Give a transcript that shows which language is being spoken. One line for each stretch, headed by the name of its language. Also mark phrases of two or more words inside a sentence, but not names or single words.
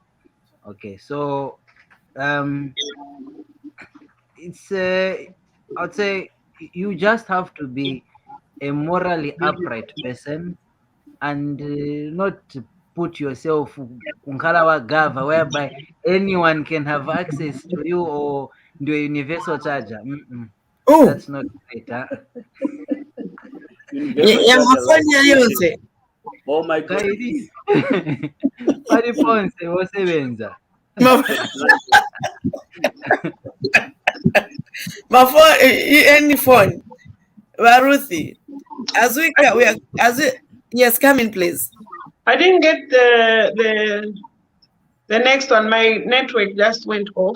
English: Okay, so it's I'd say you just have to be a morally upright person and not put yourself
Nyanja: kunkalawa gava
English: whereby anyone can have access to you or do a universal charger. Oh, That's not great, huh? Universal charger, like, oh my God.
Nyanja: Kairi. Pali ponse wosebenza.
English: my phone, any phone. Baruthi, yes, come in, please. I didn't get the next one. My network just went off.